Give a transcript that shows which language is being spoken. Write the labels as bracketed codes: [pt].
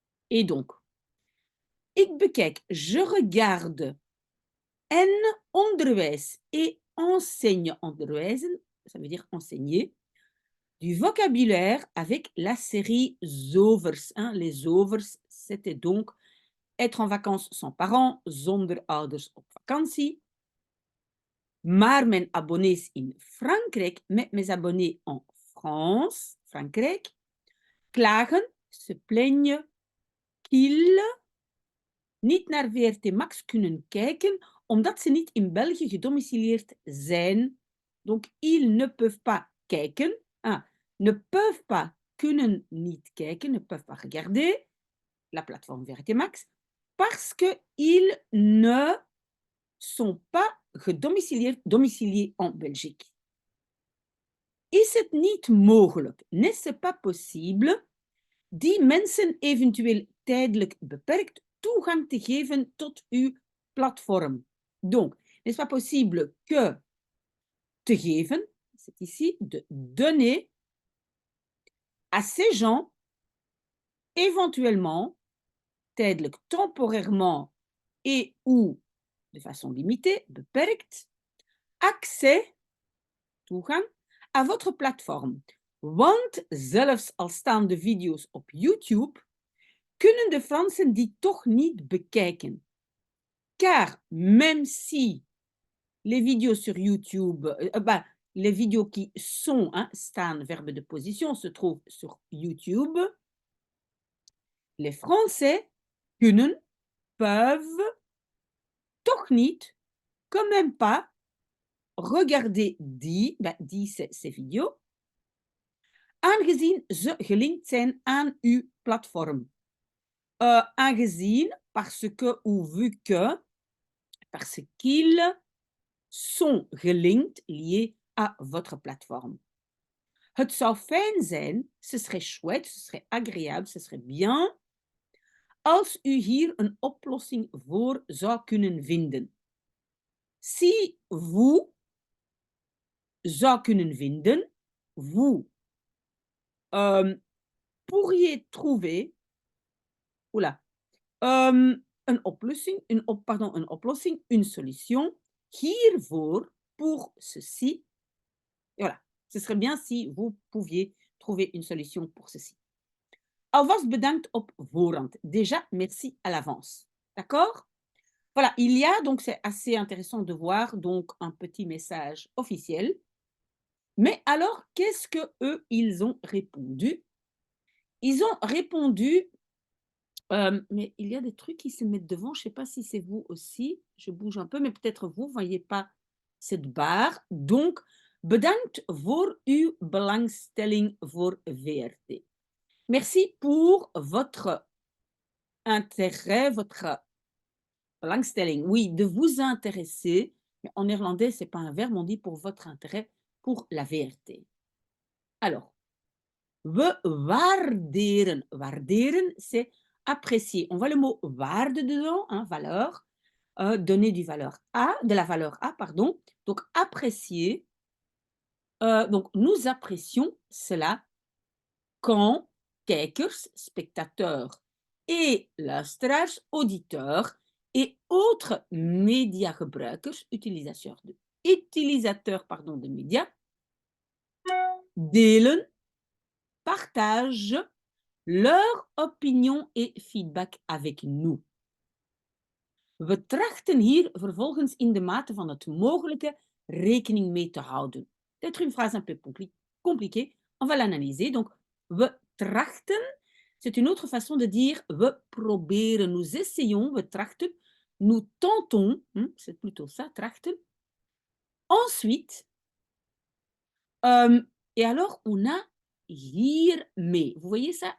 [fr] Et donc, [nl] ik bekijk, [fr] je regarde en [nl] onderwijs [fr] et enseigne [nl] onderwijzen, [fr] ça veut dire enseigner, du vocabulaire avec la série Zovers, hein. Les Zovers, c'était donc être en vacances sans parents, [nl] zonder ouders op vakantie. Maar mijn abonnees in Frankrijk, met [fr] mes abonnés en France, [nl] Frankrijk, klagen, [fr] se plaignent qu'ils [nl] niet naar VRT Max kunnen kijken, omdat ze niet in België gedomicileerd zijn. [fr] Donc, ils ne peuvent pas [nl] kijken. [fr] Ah, ne peuvent pas, [nl] kunnen niet kijken, [fr] ne peuvent pas regarder la plateforme VRT Max, parce qu'ils ne sont pas domiciliés en Belgique. [nl] Is het niet mogelijk, [fr] n'est-ce pas possible, [nl] die mensen eventueel tijdelijk beperkt toegang te geven tot uw platform. [fr] Donc, n'est-ce pas possible que [nl] te geven, [fr] c'est ici, de donner à ces gens, éventuellement, [nl] tijdelijk, [fr] temporairement et ou de façon limitée, [nl] beperkt, [fr] accès, [nl] toegang, [fr] à votre plateforme. [nl] Want zelfs al staan de video's op YouTube, kunnen de Fransen die toch niet bekijken. [fr] Car même si les vidéos sur YouTube, les vidéos qui sont, [nl] staan, [fr] verbe de position, se trouvent sur YouTube, les Français [nl] kunnen, [fr] peuvent, [nl] toch niet, [fr] quand même pas, regarder die ces vidéos, [nl] aangezien ze gelinkt zijn aan uw platform. Aangezien, [fr] parce que ou vu que, parce qu'ils sont [nl] gelinkt, [fr] liés à votre plateforme. [nl] Het zou fijn zijn, [fr] ce serait chouette, ce serait agréable, ce serait bien, [nl] als u hier een oplossing voor zou kunnen vinden. [fr] Si vous [nl] zou kunnen vinden, [fr] vous pourriez trouver [nl] een oplossing, [fr] une solution [nl] hiervoor, [fr] pour ceci. Et voilà, ce serait bien si vous pouviez trouver une solution pour ceci. [nl] Alvast bedankt op voorhand. [fr] Déjà, merci à l'avance. D'accord? Voilà, il y a, donc c'est assez intéressant de voir donc un petit message officiel. Mais alors, qu'est-ce que eux ils ont répondu? Ils ont répondu, mais il y a des trucs qui se mettent devant, je ne sais pas si c'est vous aussi, je bouge un peu, mais peut-être vous ne voyez pas cette barre. [nl] Donc, bedankt voor uw belangstelling voor VRT. [fr] Merci pour votre intérêt, votre [nl] belangstelling. [fr] Oui, de vous intéresser. Mais en néerlandais, ce n'est pas un verbe, on dit pour votre intérêt pour la VRT. Alors, [nl] we waarderen. Waarderen, [fr] c'est apprécier. On voit le mot [nl] waarde [fr] dedans, valeur. Donner de la valeur à, pardon. Donc, apprécier. Donc, nous apprécions cela quand [nl] kijkers, [fr] spectateurs et [nl] luisteraars, [fr] auditeurs et autres [nl] mediagebruikers, [fr] utilisateurs de médias, [nl] delen, [fr] partagent leur opinion et feedback avec nous. [nl] We trachten hier vervolgens in de mate van het mogelijke rekening mee te houden. [fr] Peut-être une phrase un peu compliquée, on va l'analyser. Donc, [nl] we trachten, [fr] c'est une autre façon de dire [nl] we proberen, [fr] nous essayons, we trachten, nous tentons, c'est plutôt ça, trachten. Ensuite, et alors on a [nl] hiermee. [fr] Vous voyez ça?